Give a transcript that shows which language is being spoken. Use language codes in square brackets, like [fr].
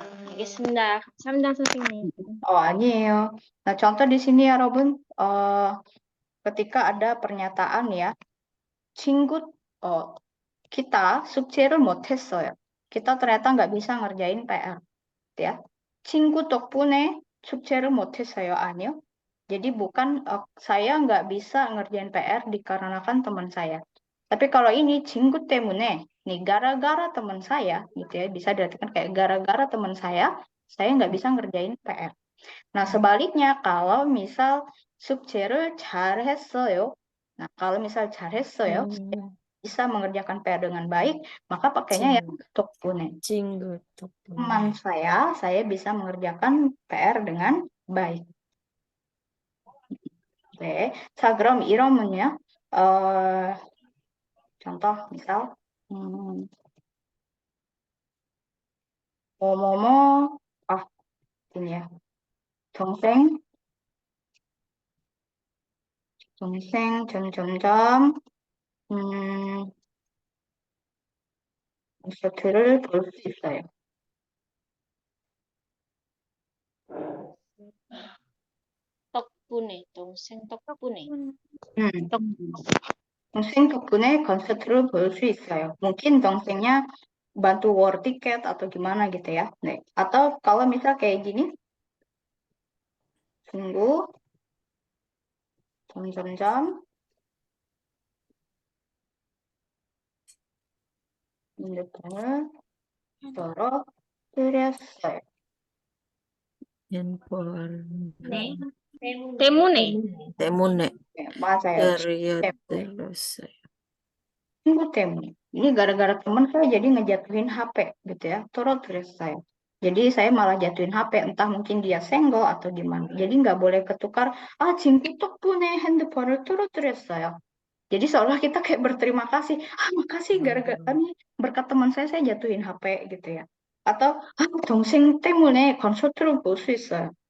[ko] 알겠습니다. 감사합니다, 선생님. 아니에요. [id] Nah, contoh di sini ya, Robin, ketika ada pernyataan ya, 친구, kita [ko] 숙제를 못했어요. [id] Kita ternyata nggak bisa ngerjain PR, ya. [ko] 친구 덕분에 숙제를 못했어요. 아니요. [id] Jadi bukan saya nggak bisa ngerjain PR dikarenakan teman saya. Tapi kalau ini [ko] 친구 때문에, [id] nih gara-gara teman saya, gitu ya, bisa diartikan kayak gara-gara teman saya nggak bisa ngerjain PR. Nah, sebaliknya kalau misal [ko] 숙제를 잘했어요. [id] Nah, kalau misal 잘했어요, bisa mengerjakan PR dengan baik, maka pakainya yang 덕분에. [ko] 친구 [id] Teman [ko] 덕분에. [id] saya bisa mengerjakan PR dengan baik. [ko] Oke, 자, 그럼 이러면요. [id] contoh misal 뭐뭐뭐 ini ya. [ko] 동생 점점점 콘서트를 볼 수 있어요. 덕분에, 동생 덕분에. 동생 덕분에 콘서트를 볼 수 있어요. [id] Mungkin 동생nya bantu war tiket atau gimana gitu ya. Nih. Atau kalau misal kayak gini, sungguh 점점점 [ko] 핸드폰을 떨어뜨렸어요. [en] handphone. [ko] 때문에. 때문에. 네, 맞아요. 떨어뜨렸어요. 친구 때문에. [id] Ini gara-gara teman saya jadi ngejatuhin HP gitu ya. [ko] 떨어뜨렸어요. [id] Jadi saya malah jatuhin HP, entah mungkin dia senggol atau gimana. Jadi nggak boleh ketukar, [ko] 친구 덕분에 핸드폰을 떨어뜨렸어요. [id] Jadi seolah kita kayak berterima kasih, makasih gara-gara nih berkat teman saya jatuhin HP gitu ya. [ko] Atau 동생 때문에 콘서트를 볼 수 있어요.